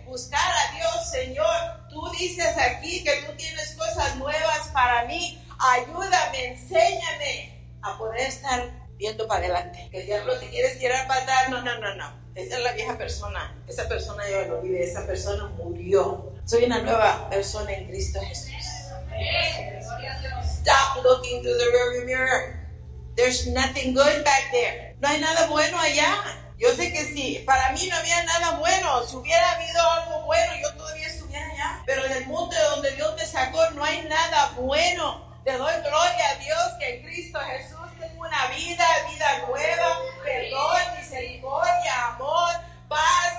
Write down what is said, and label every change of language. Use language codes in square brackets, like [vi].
[es] Buscar a Dios, Señor, tú dices aquí que tú tienes cosas nuevas para mí. Ayúdame, enséñame a poder estar viendo para adelante. Que el diablo te quiere tirar para atrás. No, no, no, no. Esa es la vieja persona. Esa persona ya no vive. Esa persona murió. Soy una nueva persona en Cristo Jesús. [en] Stop looking through the rearview mirror. There's nothing good back there. [es] No hay nada bueno allá. Yo sé que sí, para mí no había nada bueno. Si hubiera habido algo bueno, yo todavía estuviera allá. Pero en el mundo donde Dios me sacó, no hay nada bueno. Te doy gloria a Dios que en Cristo Jesús tengo una vida, vida nueva, perdón, misericordia, amor, paz.